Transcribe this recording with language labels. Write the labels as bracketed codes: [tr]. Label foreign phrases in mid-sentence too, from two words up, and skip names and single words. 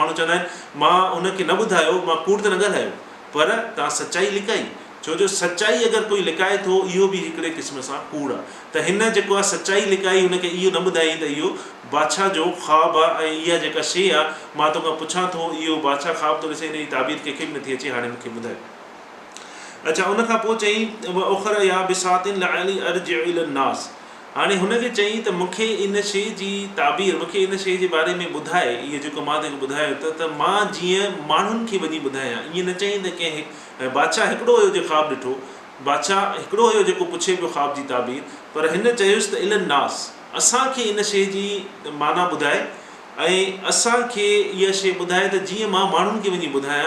[sd] माण्हू चवंदा आहिनि मां उनखे न ॿुधायो, मां कूड़ त न ॻाल्हायो, पर तव्हां सचाई लिकाई, छो जो सचाई अगरि कोई लिकाए थो इहो बि हिकिड़े क़िस्म सां कूड़ आहे। त हिन जेको आहे सचाई लिकाई, हुनखे इहो न ॿुधाई त इहो बादशाह जो ख़्वाबु आहे ऐं इहा जेका शइ आहे मां तोखां पुछां थो, इहो बादशाह ख़्वाबु थो ॾिसे, हिन जी ताबीर कंहिंखे बि नथी अचे, हाणे मूंखे ॿुधाए। अच्छा, उनखां पोइ चईं [ar] أخر يابسات لعلي أرجع إلى الناس. [sd] हाणे हुनखे चईं त मूंखे इन शइ जी ताबीर, मूंखे इन शइ जे बारे में ॿुधाए, इहो जेको मां तोखे ॿुधायो त मां जीअं माण्हुनि खे वञी ॿुधायां। ईअं न चईं त कंहिं बादशाह हिकिड़ो हुयो जो ख़्वाबु ॾिठो, बादशाह हिकिड़ो हुयो जेको पुछे पियो ख़्वाब जी ताबीर, पर हिन चयुसि त इलन्नास, असांखे इन शइ जी माना ॿुधाए ऐं असांखे इहा शइ ॿुधाए त जीअं मां माण्हुनि खे वञी ॿुधायां।